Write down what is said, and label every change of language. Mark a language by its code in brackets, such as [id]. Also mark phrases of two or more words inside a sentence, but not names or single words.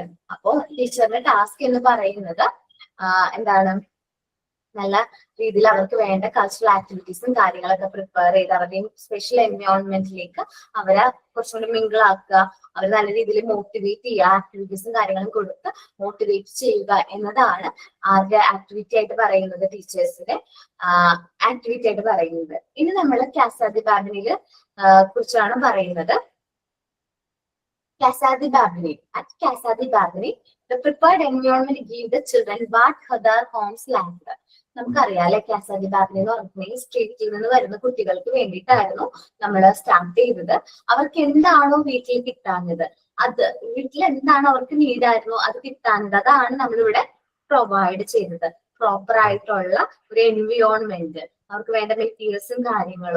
[ml] അപ്പോ ടീച്ചറിന്റെ ടാസ്ക് എന്ന് പറയുന്നത് എന്താണ്, നല്ല രീതിയിൽ അവർക്ക് വേണ്ട [en] cultural activities [ml] കാര്യങ്ങളൊക്കെ പ്രിപ്പയർ ചെയ്ത് അവരുടെയും [en] special environment [ml] അവരെ കുറച്ചുകൂടി മിങ്കിൾ ആക്കുക, അവർ നല്ല രീതിയിൽ മോട്ടിവേറ്റ് ചെയ്യുക, ആക്ടിവിറ്റീസും കാര്യങ്ങളും കൊടുത്ത് മോട്ടിവേറ്റ് ചെയ്യുക എന്നതാണ് ആരുടെ ആക്ടിവിറ്റി ആയിട്ട് പറയുന്നത്, [en] teachers activity [ml] ആയിട്ട് പറയുന്നത്. ഇനി നമ്മൾ കാസ ദി ബാബിനിൽ കുറിച്ചാണ് പറയുന്നത്. [en] Casa di Barbary. At Casa di Barbary, the prepared environment give the children what other homes lacked. [ml] നമുക്കറിയാം അല്ലെ, കാസ ദി ബാർബറി എന്ന് പറഞ്ഞിട്ടുണ്ടെങ്കിൽ സ്ട്രീറ്റിൽ നിന്ന് വരുന്ന കുട്ടികൾക്ക് വേണ്ടിയിട്ടായിരുന്നു നമ്മൾ സ്റ്റാർട്ട് ചെയ്തത്. അവർക്ക് എന്താണോ വീട്ടിൽ കിട്ടാഞ്ഞത്, അത് വീട്ടിൽ എന്താണ് അവർക്ക് നീഡായിരുന്നു അത് കിട്ടാഞ്ഞത്, അതാണ് നമ്മളിവിടെ പ്രൊവൈഡ് ചെയ്തത്. പ്രോപ്പർ ആയിട്ടുള്ള ഒരു എൻവിയോൺമെന്റ്, അവർക്ക് വേണ്ട മെറ്റീരിയൽസും കാര്യങ്ങളും.